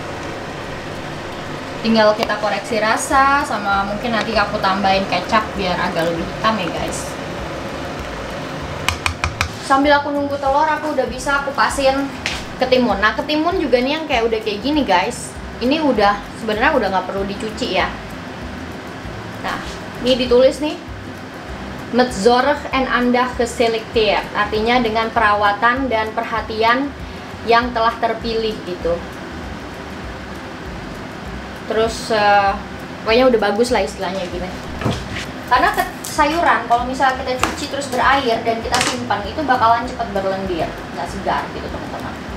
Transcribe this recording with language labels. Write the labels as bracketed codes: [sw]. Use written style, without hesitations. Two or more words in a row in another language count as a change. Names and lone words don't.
[id] Tinggal kita koreksi rasa, sama mungkin nanti aku tambahin kecap biar agak lebih hitam ya guys. sambil aku nunggu telur, aku udah bisa kupasin ketimun. Nah, ketimun juga nih yang kayak udah kayak gini guys. Ini udah sebenarnya udah nggak perlu dicuci ya. Nah, ini ditulis nih, [nl] met zorg en aandacht geselecteerd, [id] artinya dengan perawatan dan perhatian yang telah terpilih gitu. Terus pokoknya udah bagus lah istilahnya gini. Karena sayuran kalau misalnya kita cuci terus berair dan kita simpan itu bakalan cepat berlendir, nggak segar gitu teman-teman.